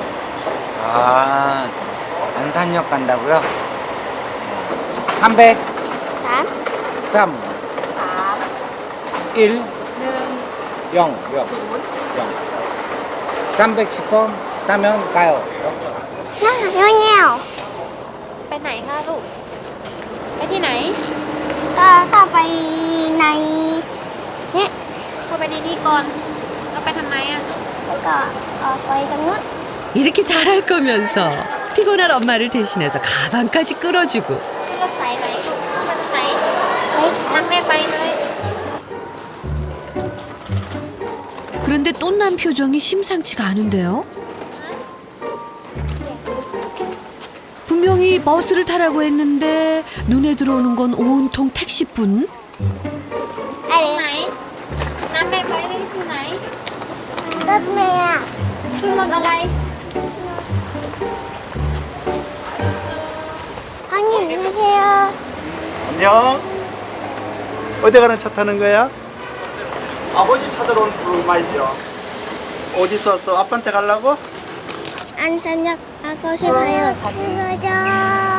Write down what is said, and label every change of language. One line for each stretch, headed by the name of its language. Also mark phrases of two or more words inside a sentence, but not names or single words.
Korean: 아, 안산역 간다고요? 300, 3, 3, 1, 0, 310번 따면 가요. 형이요.
Thai: ไปไหนคะลูก ไปที่ไหน ก็เข้าไปในเนี่ย เข้าไปในนี้ก่อน แล้วไปทำไมอ่ะ แล้วก็ออกไปตรงนู้น
Korean: 이렇게 잘할 거면서 피곤한 엄마를 대신해서 가방까지 끌어주고
Thai: ขึ้นรถสายไหนลูกขึ้นรถไหนนั่งแม่ไปเลย
Korean: 그런데 똠남 표정이 심상치가 않은데요. 분명히 버스를 타라고 했는데 눈에 들어오는 건 온통 택시뿐.
Thai: อะไร ไหน นั่งแม่ไปเลยที่ไหน รถเมย์อะ ขึ้นรถอะไร
Korean: 형님 안녕하세요. 안녕. 어디 가는 차 타는 거야? 아버지 찾으러 온 말이죠. 어디서 왔어? 아빠한테 가려고? 안산역 가고 싶어요. 맞아.